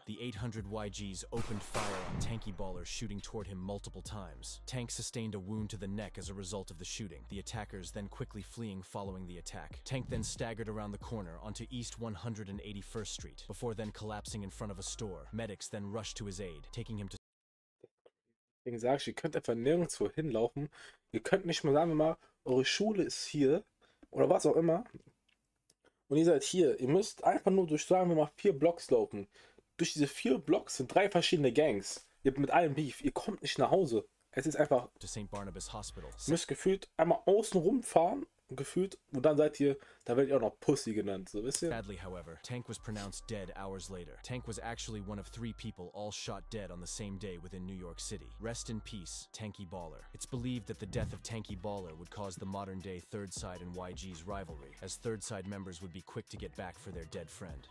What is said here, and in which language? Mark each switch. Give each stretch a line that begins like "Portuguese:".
English: The 800 YGs opened fire on Tanky Baller, shooting toward him multiple times. Tank sustained a wound to the neck as a result of the shooting, the attackers then quickly fleeing following the attack. Tank then staggered around the corner onto East 181st Street, before then collapsing in front of a store. Medics then rushed to his aid, taking him to...
German: Deswegen sage ich, ihr könnt einfach nirgendwo hinlaufen. Ihr könnt nicht mal, sagen wir mal, eure Schule ist hier oder was auch immer. Und ihr seid hier. Ihr müsst einfach nur durch, sagen wir mal, 4 Blocks laufen. Durch diese 4 Blocks sind 3 verschiedene Gangs. Ihr habt mit allem Beef. Ihr kommt nicht nach Hause. Es ist einfach...
English: St. Barnabas Hospital.
German: Ihr müsst gefühlt einmal außen rumfahren. Gefühlt, und dann seid ihr, da werdet ihr auch noch Pussy genannt, so wisst ihr?
English: Sadly, however, Tank was pronounced dead hours later. Tank was actually one of 3 people all shot dead on the same day within New York City. Rest in peace, Tanky Baller. It's believed that the death of Tanky Baller would cause the modern-day Third Side and YG's rivalry, as Third Side members would be quick to get back for their dead friend.